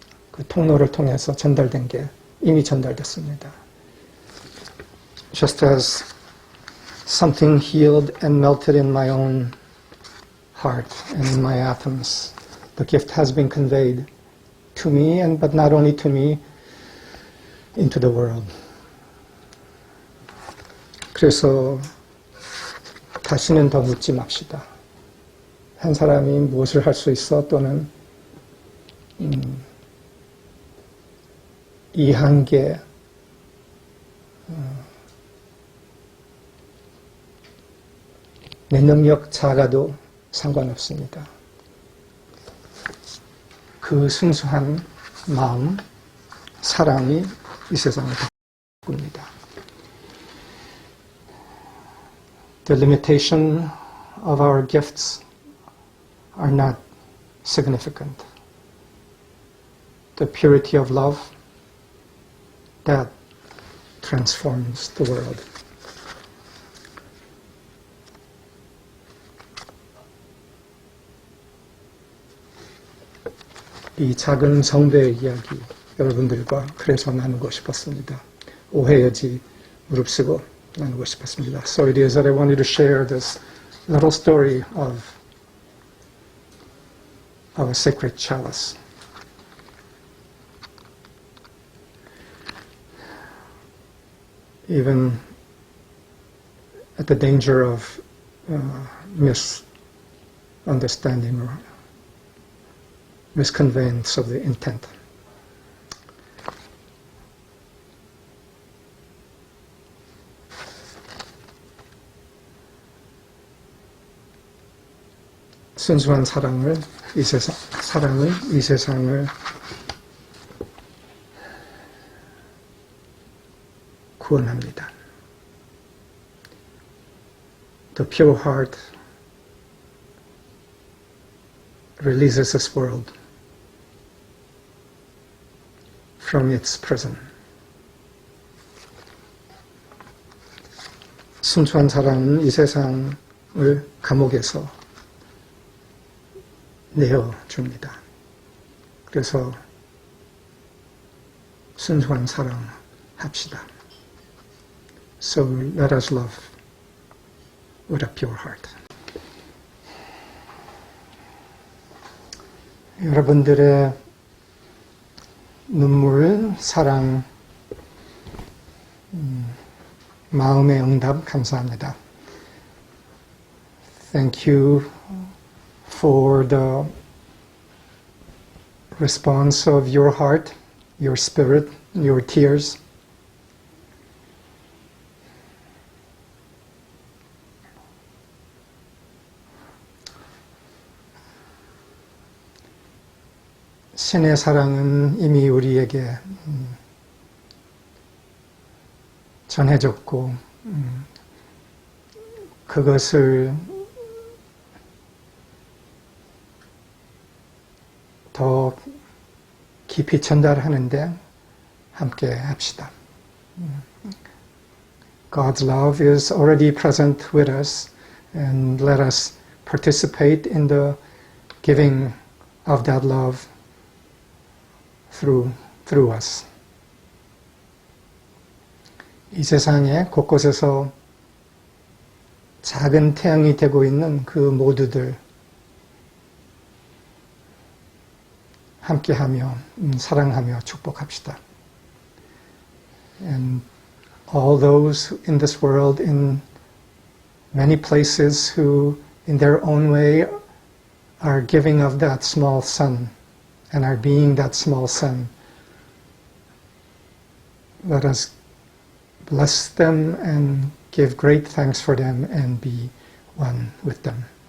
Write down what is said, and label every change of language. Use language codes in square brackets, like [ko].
[ko] 그 통로를 통해서 전달된 게 이미 전달됐습니다. [en] Just as something healed and melted in my own heart and in my atoms, the gift has been conveyed to me, but not only to me, into the world. [ko] 그래서 다시는 더 묻지 맙시다. 한 사람이 무엇을 할 수 있어 또는 이 한계, 내 능력 작아도 상관없습니다. 그 순수한 마음, 사랑이 이 세상을 바꿉니다. [en] The limitation of our gifts are not significant. The purity of love, that transforms the world. [ko] 이 작은 성배의 이야기 여러분들과 그래서 나누고 싶었습니다. 오해 여지 무릅쓰고 나누고 싶었습니다. [en] So it is that I wanted to share this little story of a sacred chalice. Even at the danger of misunderstanding or misconveyance of the intent. [ko] 순수한 사랑을 이 세상을 구원합니다. [en] The pure heart releases this world from its prison. [ko] 순수한 사랑은 이 세상을 감옥에서 내어줍니다. 그래서 순수한 사랑 합시다. [en] So let us love with a pure heart. [ko] 여러분들의 눈물, 사랑, 마음의 응답 감사합니다. [en] Thank you for the response of your heart, your spirit, your tears. [ko] 신의 사랑은 이미 우리에게 전해졌고 그것을 더 깊이 전달하는데 함께 합시다. [en] God's love is already present with us, and let us participate in the giving of that love through us. [ko] 이 세상에 곳곳에서 작은 태양이 되고 있는 그 모두들 함께하며 사랑하며 축복합시다. [en] And all those in this world, in many places, who in their own way are giving of that small sun and are being that small sun, let us bless them and give great thanks for them and be one with them.